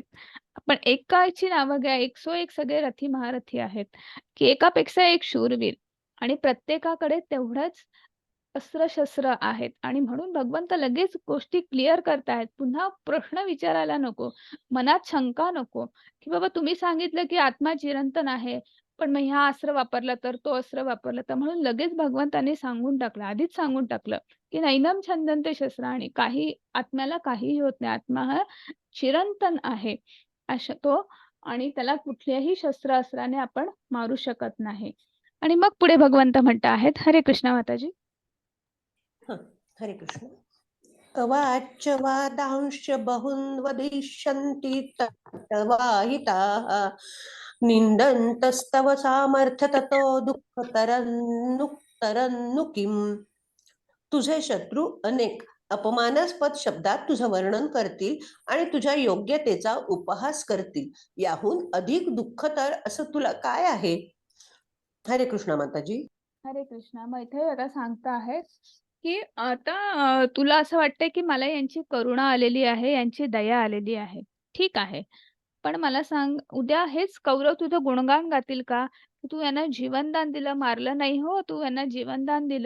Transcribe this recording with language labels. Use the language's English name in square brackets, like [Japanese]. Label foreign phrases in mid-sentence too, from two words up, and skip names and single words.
[Marathi] आपण एकाची नावं घ्या, 101 सगळे रथी महारथी आहेत, की एकापेक्षा एक शूरवीर आणि प्रत्येकाकडे तेवढंच अस्त्र-शस्त्र आहेत आणि म्हणून भगवंत लगेच गोष्टी क्लिअर करतायत. पुन्हा प्रश्न विचारायला नको, मनात शंका नको, की बाबा तुम्ही सांगितलं की आत्मा चिरंतन आहे, पण मग ह्या अस्त्र वापरलं तर, तो अस्त्र वापरलं तर, म्हणून लगेच भगवंतांनी सांगून टाकलं, आधीच सांगून टाकलं, की [Sanskrit] नैनम छंदन्ते शस्त्राणि. [Marathi] काही आत्म्याला काहीही होत नाही. आत्मा हा चिरंतन आहे अशा तो आणि त्याला कुठल्याही शस्त्र-अस्त्राने आपण मारू शकत नाही. आणि मग पुढे भगवंत म्हणत आहेत. हरे कृष्ण माताजी. हरे कृष्ण. [Sanskrit] अवाच्य वादांश्च बहुन् वदिष्यन्ति तत्त्ववाहिताः निन्दन्तस्तव सामर्थ्य ततो दुःखतरन्नु किम्. [Marathi] तुझे शत्रू अनेक अपमानास्पद शब्दात तुझं वर्णन करतील आणि तुझ्या योग्यतेचा उपहास करतील. याहून अधिक दुःखतर असं तुला काय आहे? हरे कृष्णा माताजी. हरे कृष्णा. मग इथे आता सांगता आहेत, की आता तुला असं वाटतंय की मला यांची करुणा आलेली आहे, यांची दया आलेली आहे. ठीक आहे. पण मला सांग, उद्या हेच कौरव तुझं गुणगान गातील का? की तू यांना जीवनदान दिलं, मारलं नाही हो, तू यांना जीवनदान दिलं.